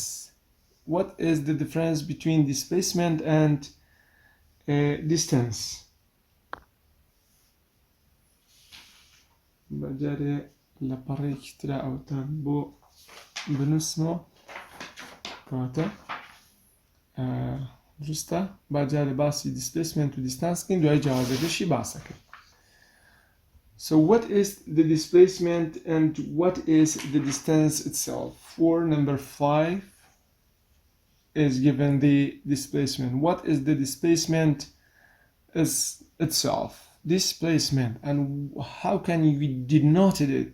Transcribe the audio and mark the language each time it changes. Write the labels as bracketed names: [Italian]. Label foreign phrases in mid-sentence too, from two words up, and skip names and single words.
[English] What is the difference between displacement and distance? [Central Kurdish] بەجارێ لە پەڕێکی ترا ئەوتان بۆ بنووسمەوە کەواتە دروستە باجارێ باسی displacement و distance کەین دوای جوابەکەشی باسەکەین. [English] So what is the displacement and what is the distance itself? For number 5 is given the displacement. What is the displacement is itself? Displacement, and how can we denote it?